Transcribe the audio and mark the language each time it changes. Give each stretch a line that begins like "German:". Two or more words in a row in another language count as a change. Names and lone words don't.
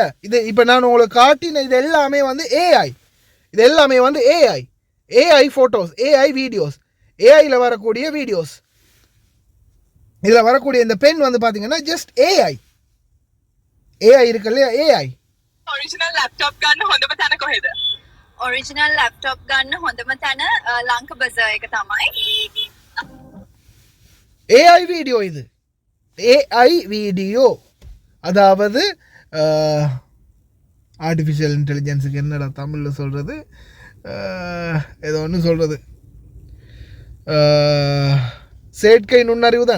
Tamil: இது இப்போ நான் உங்களுக்கு காட்டின இது எல்லாமே ஏஐ. இது எல்லாமே
English: AI photos, AI videos,
Tamil: ஏஐயில் வரக்கூடிய வீடியோஸ். இதில் வரக்கூடிய இந்த பெண் பார்த்தீங்கன்னா
English: just AI
Tamil: இருக்கு இல்லையா? ஏஐ
English: original laptop
Sinhala: ගන්න හොඳම තැන කොහෙද?
English: original laptop
Sinhala: ගන්න හොඳම තැන ලංක බසර් එක තමයි.
English: AI video.
Tamil: இது
English: AI video,
Tamil: அதாவது
English: artificial intelligence
Tamil: என்னடா தமிழில் சொல்கிறது, ஏதோ ஒன்று சொல்கிறது, செயற்கை நுண்ணறிவு தானே?